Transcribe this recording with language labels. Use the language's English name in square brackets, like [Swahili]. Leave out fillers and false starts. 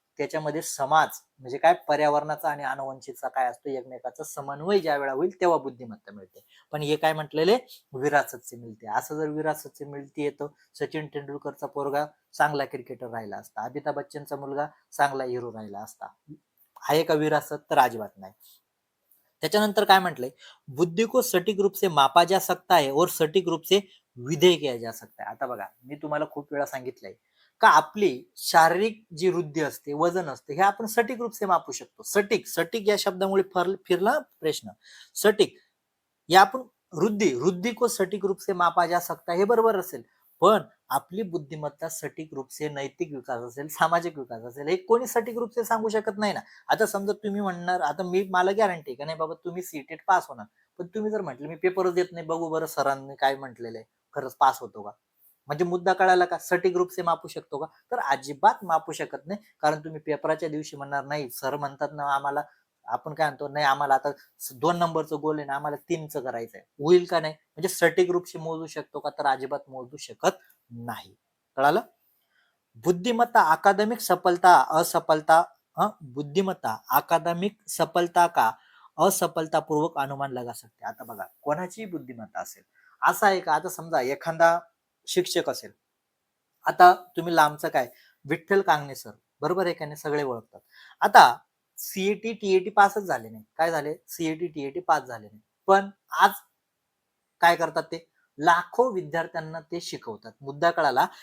[Marathi] त्याच्यामध्ये समाज म्हणजे काय पर्यावरणाचा आणि अनुवंशिकचा काय असतो एकमेकाचा समन्वय ज्या वेळा होईल तेव्हा बुद्धिमत्ता मिळते. पण हे काय म्हटलेले विरासत से मिळते. असं जर विरासत से मिळते येतं सचिन तेंडुलकरचा पोरगा चांगला क्रिकेटर राहिला असता, अमिताभ बच्चनचा मुलगा चांगला हिरो राहिला असता. आहे का विरासत? तर अजिबात नाही. [Hindi] त्याच्यानंतर काय म्हटलंय, बुद्धी को सटीक रूप से मापा जा सकता है और सटीक रूप से विधेय किया जा सकता है. [Marathi] आता बघा मी तुम्हाला खूप वेळा सांगितलंय का आपली शारीरिक जी वृद्धी असते वजन असते हे आपण सटीक रूप से मापू शकतो. सटीक सटीक या शब्दामुळे फिरला प्रश्न. सटीक या आपण [Hindi] वृद्धी को सटीक रूप से मापा जा सकता [Marathi] हे बरोबर असेल, पण आपली बुद्धिमत्ता सटीक रूप से नैतिक विकास असेल सामाजिक विकास असेल हे कोणी सटीक रूप से सांगू शकत नाही ना. आता समजा तुम्ही म्हणणार आता मला गॅरंटी का नाही बाबा तुम्ही सीटेट पास होणार, पण तुम्ही जर म्हटलं मी पेपरच देत नाही बघू बरं सरांनी काय म्हटलेलं आहे खरंच पास होतो का, म्हणजे मुद्दा कळाला का. सटीक रूप से मापू शकतो का, तर अजिबात मापू शकत नाही. कारण तुम्ही पेपराच्या दिवशी म्हणणार नाही सर म्हणतात ना आम्हाला, आपण काय म्हणतो नाही आम्हाला आता 2 नंबरचं गोल आहे ना आम्हाला 3चं करायचंय, होईल का नाही. म्हणजे सटीक रूपशी मोजू शकतो का, तर अजिबात मोजू शकत नाही. कळालं. [Hindi] बुद्धिमत्ता अकादमिक सफलता असफलता बुद्धिमत्ता अकादमिक सफलता का असफलतापूर्वक अनुमान लगा सकते. [Marathi] आता बघा कोणाची बुद्धिमत्ता असेल असं आहे का, आता समजा एखादा शिक्षक असेल, आता तुम्ही लांबचं काय विठ्ठल कांगणे सर बरोबर आहे का नाही सगळे ओळखतात. आता सीईटी टीएटी पासच झाले नाही, काय झाले सीईटी टीएटी पास झाले नाही, पण आज काय करतात ते लाखो विद्यार्थ्यांना ते शिकवतात. मुद्दा कळाला.